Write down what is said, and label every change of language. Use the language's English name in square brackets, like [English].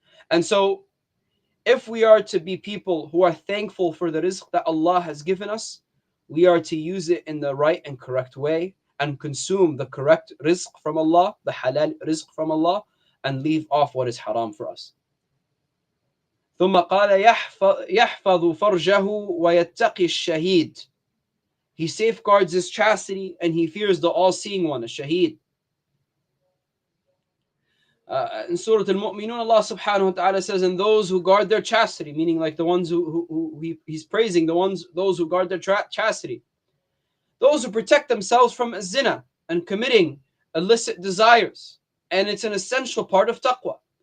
[English] And so, if we are to be people who are thankful for the rizq that Allah has given us, we are to use it in the right and correct way and consume the correct rizq from Allah, the halal rizq from Allah, and leave off what is haram for us. [Arabic] ثم قال يحفظ فرجه ويتقي الشهيد. [English] He safeguards his chastity and he fears the all-seeing one, a shaheed. In Surah Al-Mu'minun, Allah subhanahu wa ta'ala says, and those who guard their chastity, meaning like the ones who he's praising, those who guard their chastity, those who protect themselves from zina and committing illicit desires, and it's an essential part of taqwa.